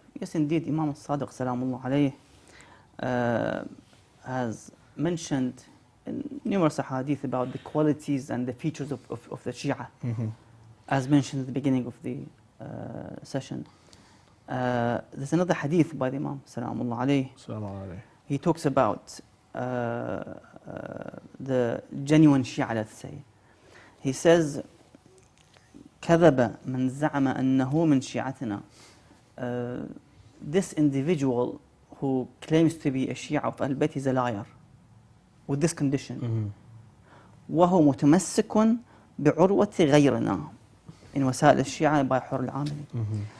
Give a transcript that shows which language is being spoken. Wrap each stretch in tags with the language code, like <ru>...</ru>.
<en>Yes, indeed, Imam Sadiq salamullah alayhi has mentioned in numerous hadith about the qualities and the features of the Shia, as mentioned at the beginning of the session. There's another hadith by the Imam salamullah alayhi. He talks about the genuine Shia, let's say. He says,</en> <ar>كذب من زعم أنه من شيعتنا.</ar> <en>This individual who claims to be a Shia of Al-Bayt is a liar, with this condition.</en> <ar>وهو متمسك بعروة غيرنا</ar> <en>in</en> <ar>وسائل الشيعة by حر العاملي.</ar>